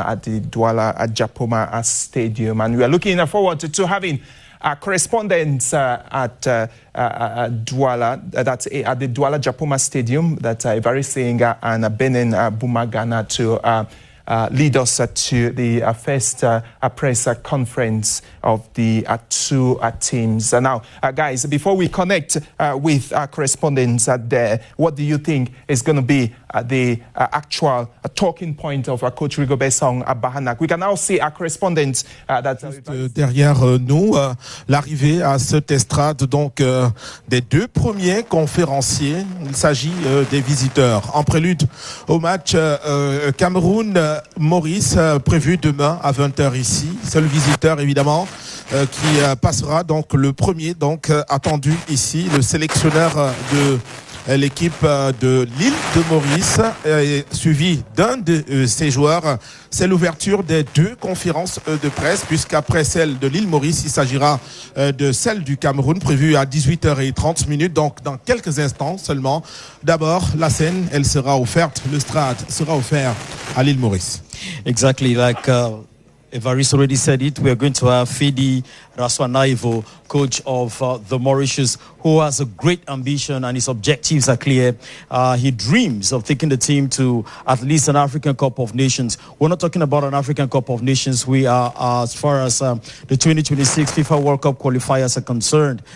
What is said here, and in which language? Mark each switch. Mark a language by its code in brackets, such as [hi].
[en] at the Douala Japoma Stadium. And we are looking forward to having correspondents at Douala, that's at the Douala Japoma Stadium, that's Ivari Senga and Benin Bumagana to lead us to the first press conference of the two teams. Now, guys, before we connect with our correspondents there, what do you think is going to be the actual talking point of Coach Rigobert Song à Bahanak? We can now see our correspondents. [fr] Derrière nous, l'arrivée à cette estrade donc des deux premiers conférenciers. Il s'agit des visiteurs. En prélude au match Cameroun-Maurice prévu demain à 20h ici. C'est le visiteur évidemment qui passera donc le premier donc attendu ici, le sélectionneur de l'équipe de l'île de Maurice, suivi d'un de ses joueurs. C'est l'ouverture des deux conférences de presse, puisqu'après celle de l'île Maurice, il s'agira de celle du Cameroun, prévue à 18h30, donc dans quelques instants seulement. D'abord, la scène, elle sera offerte, le stade sera offert à l'île Maurice. [en] Exactly, like Evaris already said it, we are going to have Fidi Raswanaivo, coach of the Mauritius, who has a great ambition and his objectives are clear. He dreams of taking the team to at least an African Cup of Nations. We're not talking about an African Cup of Nations. We are as far as the 2026 FIFA World Cup qualifiers are concerned.